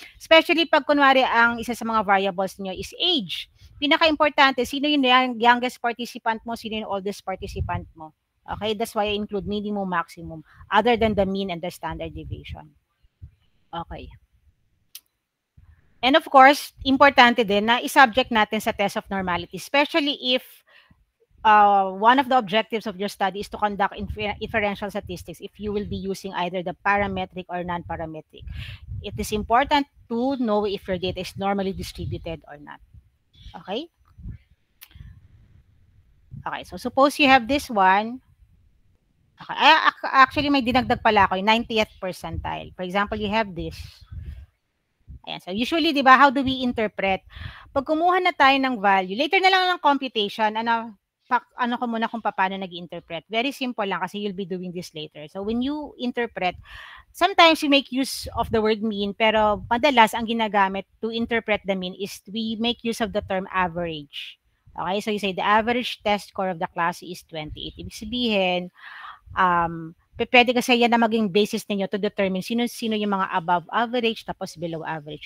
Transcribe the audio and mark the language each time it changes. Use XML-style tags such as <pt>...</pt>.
<tl>Especially pag kunwari ang isa sa mga variables niyo is age. Pinaka-importante, sino yung youngest participant mo, sino yung oldest participant mo.</tl> <en>Okay, that's why I include minimum, maximum, other than the mean and the standard deviation. Okay.</en> <tl>And of course, importante din na i-subject natin sa</tl> <en>test of normality, especially if one of the objectives of your study is to conduct inferential statistics if you will be using either the parametric or non-parametric. It is important to know if your data is normally distributed or not. Okay? Okay, so suppose you have this one. Okay. Actually,</en> <tl>may dinagdag pala ako, yung</tl> <en>90th percentile. For example, you have this. Ayan. So usually, di ba, how do we interpret?</en> <tl>Pag kumuha na tayo ng value, later na lang ng computation, ano ko muna kung paano nag-interpret.</tl> <en>Very simple</en> <tl>lang kasi</tl> <en>you'll be doing this later. So when you interpret, sometimes we make use of the word mean,</en> <tl>pero madalas ang ginagamit</tl> <en>to interpret the mean is we make use of the term average. Okay, so you say the average test score of the class is 28.</en> <tl>Ibig sabihin, pwede kasi yan na maging basis ninyo to determine sino yung mga above average tapos below average.</tl>